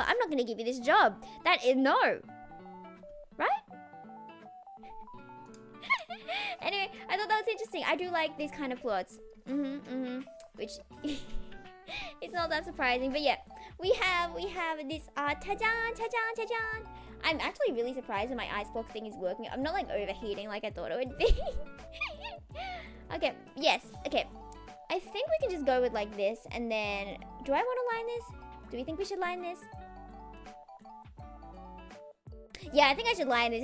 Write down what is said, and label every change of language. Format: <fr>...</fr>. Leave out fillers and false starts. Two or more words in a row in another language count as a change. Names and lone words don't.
<en>I'm not going to give you this job. That is no. Right? Anyway, I thought that was interesting. I do like these kind of plots. Which it's not that surprising, but yeah. We have this ta-jan, ta-jan, ta-jan. I'm actually really surprised that my ice block thing is working. I'm not like overheating like I thought it would be. Okay, yes, okay. I think we can just go with like this, and then do I want to line this? Do we think we should line this? Yeah, I think I should line this.</en>